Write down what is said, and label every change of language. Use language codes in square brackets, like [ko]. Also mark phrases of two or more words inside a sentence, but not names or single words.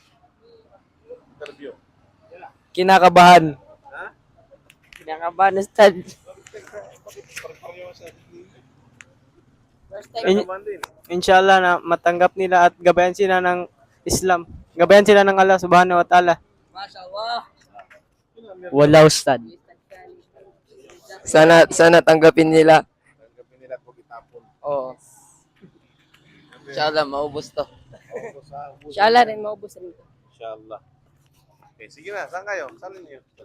[tl] Kinakabahan. Kinakabahan, Ustad. [ar] إن شاء الله [tl] na matanggap nila at gabayan sila ng Islam. Gabayan sila ng [ar] الله سبحانه وتعالى. [tl] Wala, Ustad. Sana tanggapin nila. Tanggapin nila at huwag itapon. Oo. [ar] إن شاء الله, [tl] maubos to. [ar] إن شاء الله [tl] rin maubos rin. [ar] إن شاء الله. [tl] Okay, sige na. Saan kayo? Saan ninyo?